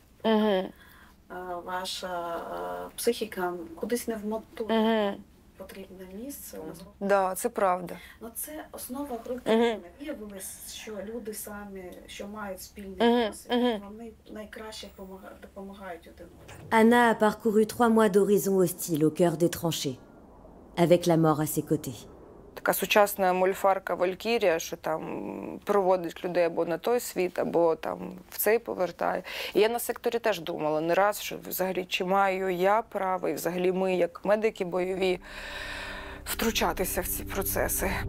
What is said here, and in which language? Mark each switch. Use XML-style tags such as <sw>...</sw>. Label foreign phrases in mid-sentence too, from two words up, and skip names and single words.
<uk>Ваша психіка кудись не вмотує. Потрібне місце. Так, це правда. Ну, це основа групи. Виявилось, що люди самі, що мають спільний досвід, вони найкраще допомагають один одному.</uk> <fr>Anna a parcouru 3 mois d'horizon hostile au cœur des tranchées, avec la mort à ses côtés.</fr> <uk>Така сучасна мольфарка Валькірія, що там проводить людей або на той світ, або там в цей повертає. І я на секторі теж думала не раз, що взагалі чи маю я право, і взагалі ми, як медики бойові, втручатися в ці процеси.</uk>